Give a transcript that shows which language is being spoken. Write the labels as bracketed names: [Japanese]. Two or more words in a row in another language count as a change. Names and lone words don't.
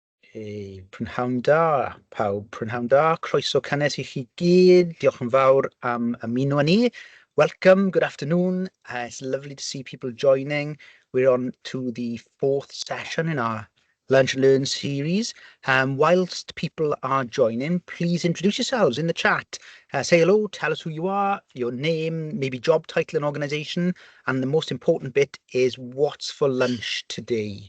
[Welsh] Prynhawn da, pawb, prynhawn da, croeso cynnes I chi gyd, diolch yn fawr am ymuno â ni. [English] Welcome, good afternoon. It's lovely to see people joining. We're on to the fourth session in our Lunch and Learn series. Whilst people are joining, please introduce yourselves in the chat. Say hello, tell us who you are, your name, maybe job title and organisation, and the most important bit is what's for lunch today.